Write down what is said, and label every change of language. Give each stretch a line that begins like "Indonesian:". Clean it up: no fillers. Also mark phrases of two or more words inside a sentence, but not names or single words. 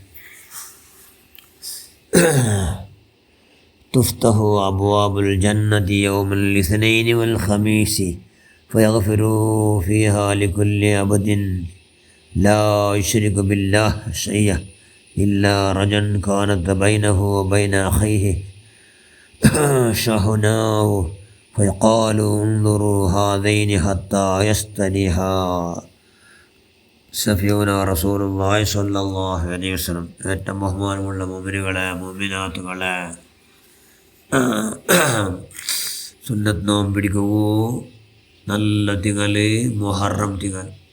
Arabic: تفتح أبواب الجنة يوم الاثنين والخميس فيغفر فيها لكل عبد لا يشرك بالله شيئا إلا رجلا كانت بينه وبين أخيه شحناء فيقال انظروا هذين حتى يستريحا. صدق رسول الله صلى الله عليه وسلم.
Malayalam: ഏറ്റവും ബഹുമാനമുള്ള മുഅ്മിനുകളെ, മുഅ്മിനാത്തുകളെ, സുന്നത്ത് നോമ്പ് പിടിക്കൂ. നല്ല തിങ്കൾ മുഹറം തിങ്കൾ.